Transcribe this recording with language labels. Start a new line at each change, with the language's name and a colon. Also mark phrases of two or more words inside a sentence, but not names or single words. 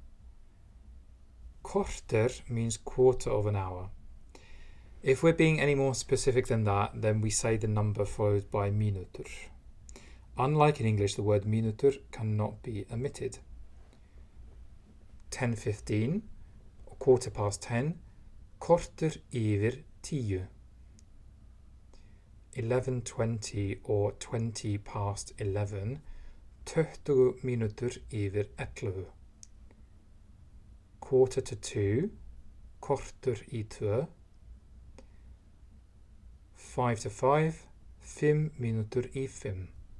English: Korter means quarter of an hour. If we're being any more specific than that, then we say the number followed by mínútur. Unlike in English, the word mínútur cannot be omitted. 10:15, or 10:15,
Icelandic: korter yfir 10.
English: 11:20 or 20 past 11,
Icelandic: 20 mínútur yfir 11. 1:45, korter í 2. 5 to 5, 5 mínútur í 5.